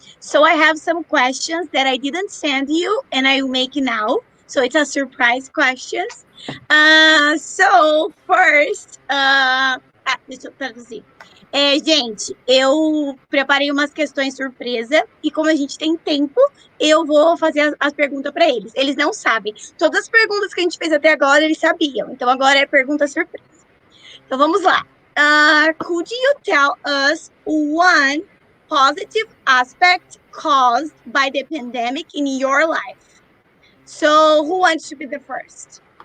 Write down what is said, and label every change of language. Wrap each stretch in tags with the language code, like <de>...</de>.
<en>So, I have some questions that I didn't send you, and I will make now. So, it's a surprise questions. So, first,</en> <pt>deixa eu traduzir. Gente, eu preparei umas questões surpresa e como a gente tem tempo, eu vou fazer as perguntas para eles. Eles não sabem. Todas as perguntas que a gente fez até agora, eles sabiam. Então, agora é pergunta surpresa. Então, vamos lá.</pt> <en>Could you tell us one positive aspect caused by the pandemic in your life? So, who wants to be the first?</en>